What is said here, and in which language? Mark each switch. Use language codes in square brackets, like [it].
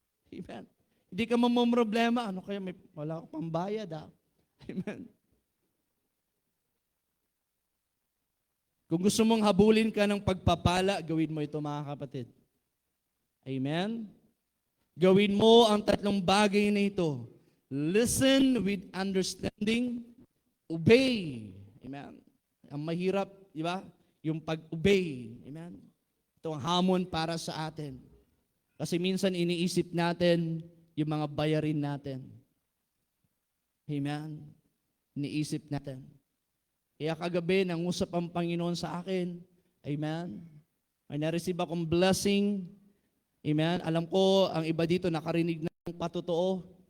[tl] Amen. Hindi ka mamomroblema. Ano kaya, wala akong pambayad. Amen. Kung gusto mong habulin ka ng pagpapala, gawin mo ito, mga kapatid. Amen. Gawin mo ang 3 bagay na ito. [en] Listen with understanding. [tl] Obey. Amen. Ang mahirap, di ba? Yung pag-obey. Amen. Ito ang hamon para sa atin. Kasi minsan iniisip natin yung mga bayarin natin. Amen? Iniisip natin. Kaya kagabi, nangusap ang Panginoon sa akin. Amen? May na-receive akong blessing. Amen? Alam ko, ang iba dito nakarinig ng patotoo.